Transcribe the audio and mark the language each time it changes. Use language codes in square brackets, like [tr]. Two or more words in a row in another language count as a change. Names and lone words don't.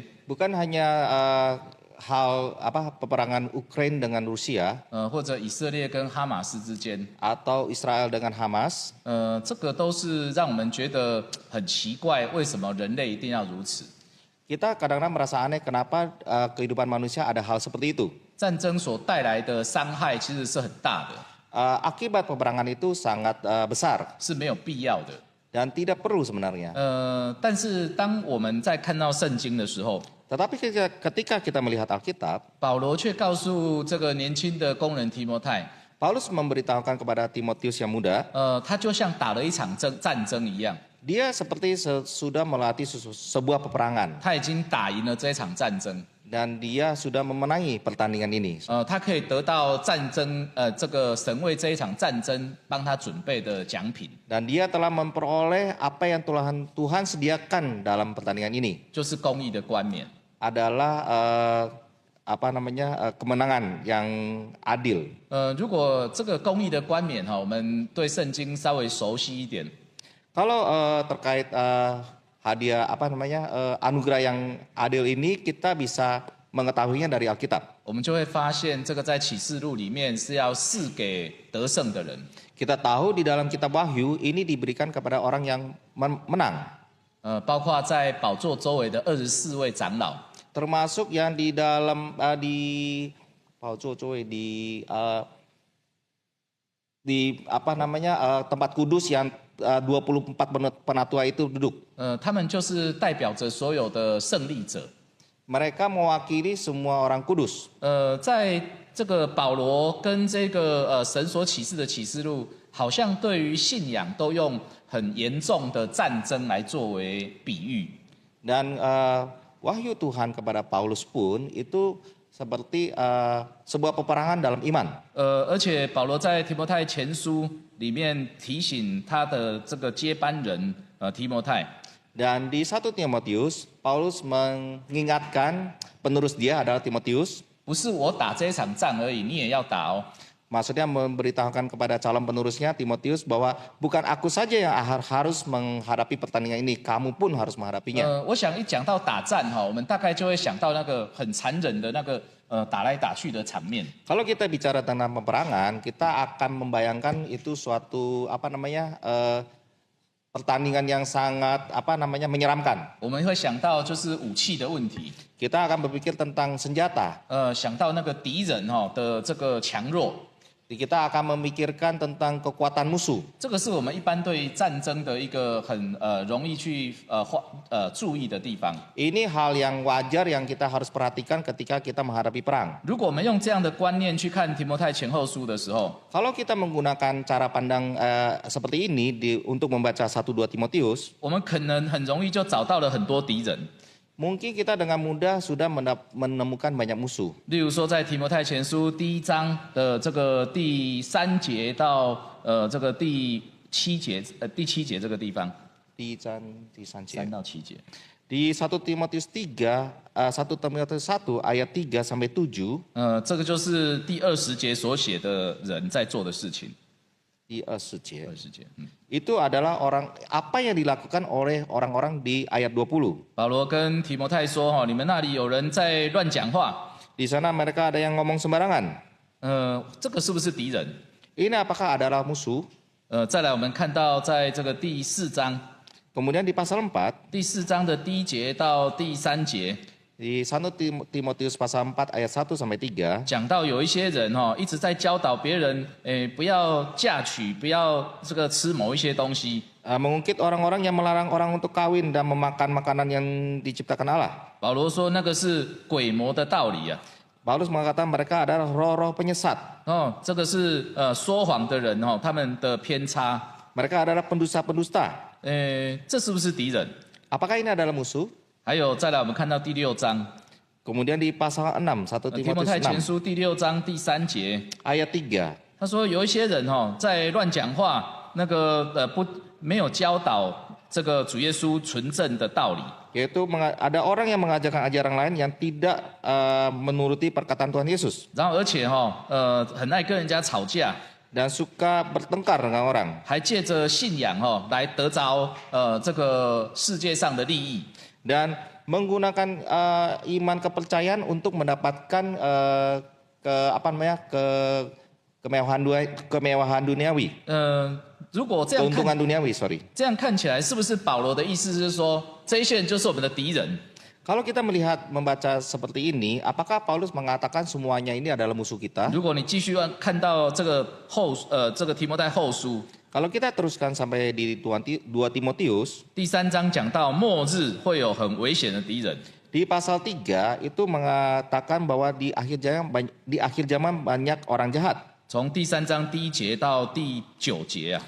[id] Bukan hanya peperangan Ukraina dengan Rusia [zh] 或者以色列跟哈马斯之间， [id] atau Israel dengan Hamas. [zh] 这个都是让我们觉得很奇怪，为什么人类一定要如此？ [id] Kita kadang-kadang merasa aneh kenapa kehidupan manusia ada hal seperti itu. [zh] 战争所带来的伤害其实是很大的， [id] Akibat peperangan itu sangat besar [zh] 是没有必要的。 [id] dan tidak perlu sebenarnya. [zh] 但是当我们在看到圣经的时候， [id] Tetapi ketika kita melihat Alkitab, [zh] 保罗却告诉这个年轻的工人提摩太， [id] Paulus memberitahukan kepada Timotius yang muda, [zh] 他就像打了一场战争一样， [id] dia seperti sudah melatih sebuah peperangan [zh] 他已经打赢了这一场战争， [id] dan dia sudah memenangi pertandingan ini. [zh] 他可以得到战争这个神为这一场战争帮他准备的奖品， [id] Dan dia telah memperoleh apa yang Tuhan sediakan dalam pertandingan ini. [zh] 就是公义的冠冕。 [id] Adalah kemenangan yang adil. [zh] 如果这个公义的冠冕我们对圣经稍微熟悉一点， [id] Kalau terkait hadiah anugerah yang adil ini kita bisa mengetahuinya dari Alkitab. [zh] 我们就会发现，这个在启示录里面是要赐给得胜的人。 [id] Kita tahu di dalam kitab Wahyu ini diberikan kepada orang yang menang. [zh] 包括在宝座周围的24位长老， [id] Termasuk yang di dalam di apa namanya tempat kudus yang 24 penatua itu duduk. [zh] 他们就是代表着所有的胜利者。 [id] Mereka mewakili semua orang kudus. [zh] 在这个保罗跟这个神所启示的启示录，好像对于信仰都用很严重的战争来作为比喻。 [id] Dan wahyu Tuhan kepada Paulus pun itu seperti sebuah peperangan dalam iman. [zh] 而且保罗在提摩太前书里面提醒他的这个接班人提摩太， [id] Dan di 1 Timotius, Paulus mengingatkan penerus dia adalah Timotius. [zh] 不是我打这一场仗而已，你也要打哦。 [id] Maksudnya memberitahukan kepada calon penerusnya Timotius bahwa bukan aku saja yang harus menghadapi pertandingan ini, kamu pun harus menghadapinya. [zh] 我想一讲到打战哈，我们大概就会想到那个很残忍的那个打来打去的场面。 [id] Kalau kita bicara tentang peperangan, kita akan membayangkan itu suatu pertandingan yang sangat menyeramkan. [zh] 我们会想到就是武器的问题， [id] Kita akan berpikir tentang senjata. [zh] 想到那个敌人的这个强弱， [id] Kita akan memikirkan tentang kekuatan musuh. [zh] 这个是我们一般对战争的一个很容易去注意的地方。 [id] Ini hal yang wajar yang kita harus perhatikan ketika kita menghadapi perang. [zh] 如果我们用这样的观念去看提摩太前后书的时候， [id] Kalau kita menggunakan cara pandang seperti ini untuk membaca 1-2 Timotius, [zh] 我们可能很容易就找到了很多敌人。 [id] mungkin kita dengan mudah sudah menemukan banyak musuh. [zh] 例如说，在提摩太前书第1章的这个第3节到这个第7节，第7节这个地方， [id] Di 3 [zh] 3到7节。 [id] Di 1 Timotius 1 Timotius 1 ayat 3 sampai 7, [zh] 这个就是第20节所写的人在做的事情。 [id] di 20 节. [zh] 20节， [id] Itu adalah apa yang dilakukan oleh orang-orang di ayat 20. [zh] 保罗跟提摩太说：“你们那里有人在乱讲话， [id] Di sana mereka ada yang ngomong sembarangan. [zh] 这个是不是敌人？” [id] Ini apakah adalah musuh? [zh] 再来，我们看到在这个第4章， [id] Kemudian di pasal 4, [zh] 第4章的第1节到第3节， [id] di 1 Timotius pasal 4 ayat 1 sampai 3, [zh] 讲到有一些人一直在教导别人，不要嫁娶，不要这个吃某一些东西。 [id] mengungkit orang-orang yang melarang orang untuk kawin dan memakan makanan yang diciptakan Allah. [zh] 保罗说那个是鬼魔的道理啊。 [id] Paulus mengatakan mereka adalah roh-roh penyesat. [zh] 这个是说谎的人他们的偏差。 [id] Mereka adalah pendusta-pendusta. [zh] 这是不是敌人？ [id] Apakah ini adalah musuh? [zh] 还有再来，我们看到第6章， [id] Kemudian di pasal 6, 1 [zh] 提摩太 [id] Timotius [zh] 前 [id] 6, [zh] 书第6章第3节， [id] ayat 3. [zh] 他说有一些人在乱讲话，那个没有教导这个主耶稣纯正的道理。 [id] Yaitu ada orang yang mengajarkan ajaran lain yang tidak menuruti perkataan Tuhan Yesus. [zh] 然后而且很爱跟人家吵架， [id] Dan suka bertengkar dengan orang. [zh] 还借着信仰来得着这个世界上的利益。 [id] Dan menggunakan iman kepercayaan untuk mendapatkan kemewahan duniawi. [zh] 如果这样 [id] Keuntungan [zh] 看， [id] duniawi, sorry. [zh] 这样看起来是不是保罗的意思是说，这一些人就是我们的敌人？ [id] Kalau kita membaca seperti ini, apakah Paulus mengatakan semuanya ini adalah musuh kita? [zh] 如果你继续看到这个这个提摩太后书 [id] Kalau kita teruskan sampai di 2 Timotius, [zh] 第3章讲到末日会有很危险的敌人， [id] di pasal 3 itu mengatakan bahwa di akhir zaman banyak orang jahat. [zh] 从第3章第1节到第9节啊，